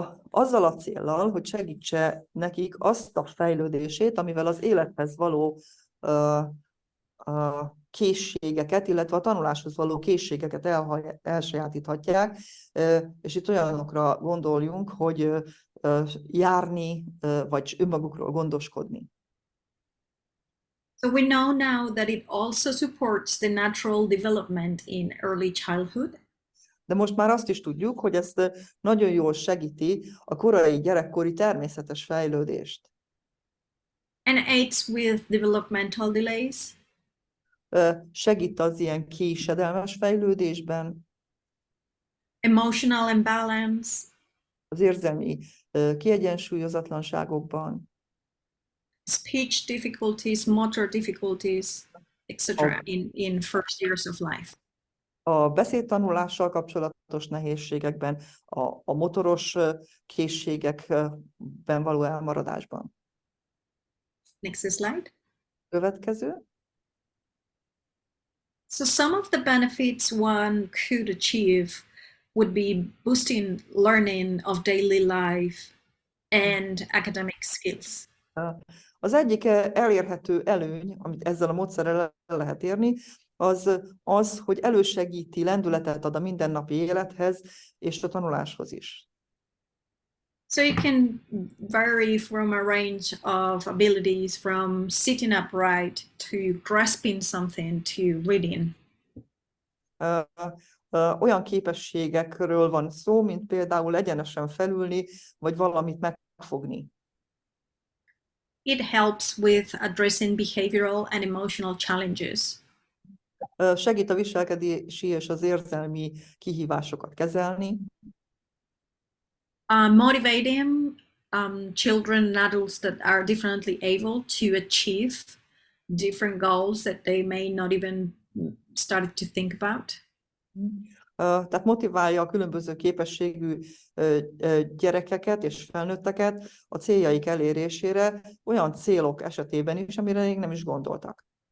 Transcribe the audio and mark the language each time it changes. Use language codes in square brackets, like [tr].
[hu] Azzal a céllal, hogy segítse nekik azt a fejlődését, amivel az élethez való készségeket, illetve a tanuláshoz való készségeket elsajátíthatják, és itt olyanokra gondoljunk, hogy járni, vagy önmagukról gondoskodni. [en] So we know now that it also supports the natural development in early childhood. [hu] De most már azt is tudjuk, hogy ezt nagyon jól segíti a korai gyerekkori természetes fejlődést. [en] And aids with developmental delays. [hu] Segít az ilyen késedelmes fejlődésben, [en] Emotional imbalance, [hu] az érzelmi kiegyensúlyozatlanságokban, [en] speech difficulties, motor difficulties, etc. in first years of life. [hu] a beszédtanulással kapcsolatos nehézségekben, a motoros készségekben való elmaradásban. [en] Next slide. [hu] Következő. [en] So some of the benefits one could achieve would be boosting learning of daily life and academic skills. [hu] Az egyik elérhető előny, amit ezzel a módszerrel el lehet érni, az, hogy elősegíti, lendületet ad a mindennapi élethez és a tanuláshoz is. [en] So it can vary from a range of abilities, from sitting upright to grasping something to reading. [hu] Olyan képességekről van szó, mint például egyenesen felülni, vagy valamit megfogni. [en] It helps with addressing behavioral and emotional challenges. [hu] Segít a viselkedési és az érzelmi kihívásokat kezelni. [en] Motivating children and adults that are differently able to achieve different goals that they may not even started to think about. [hu] Tehát motiválja a különböző képességű gyerekeket és felnőtteket a céljaik elérésére, olyan célok esetében is, amire még nem is gondoltak.